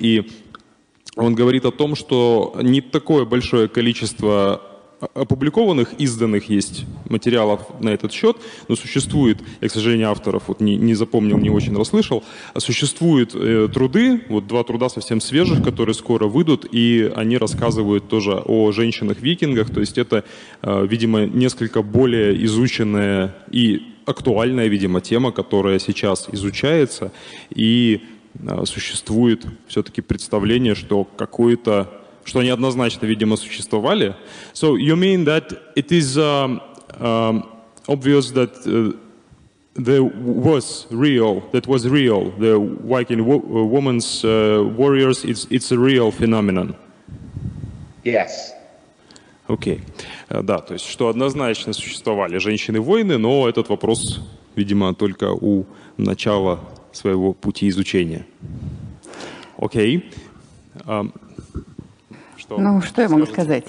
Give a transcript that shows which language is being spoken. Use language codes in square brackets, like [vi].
[ru] И он говорит о том, что не такое большое количество опубликованных, изданных есть материалов на этот счет, но существует, я, к сожалению, авторов вот не запомнил, не очень расслышал, существуют труды, вот два труда совсем свежих, которые скоро выйдут, и они рассказывают тоже о женщинах-викингах, то есть это, видимо, несколько более изученная и актуальная, видимо, тема, которая сейчас изучается, и существует все-таки представление, что какое-то, что они однозначно, видимо, существовали. [en] So you mean that it is obvious that there was real the Viking women's warriors. It's a real phenomenon. Yes. Okay. [ru] Да, то есть, что однозначно существовали женщины-воины, но этот вопрос, видимо, только у начала своего пути изучения. Окей. Что я могу сказать?